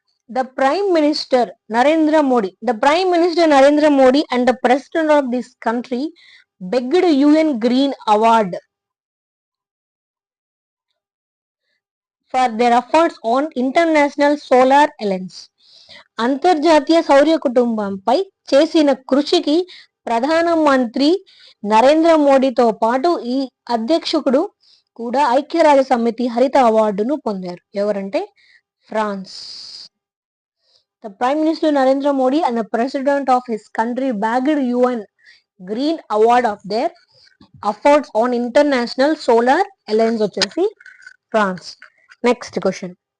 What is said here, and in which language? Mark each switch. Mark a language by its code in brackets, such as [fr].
[en] The Prime Minister Narendra Modi and the President of this country begged UN Green Award for their efforts on International Solar Alliance. [te] అంతర్జాతీయ సౌర కుటుంబంపై చేసిన కృషికి ప్రధానమంత్రి నరేంద్ర మోడీతో పాటు ఈ అధ్యక్షుడు కూడా ఐక్యరాజ్య సమితి హరిత అవార్డును పొందారు. ఎవరంటే France. [en] The Prime Minister Narendra Modi and the President of his country bagged UN Green Award of their efforts on International Solar Alliance వచ్చేసి France. Next question.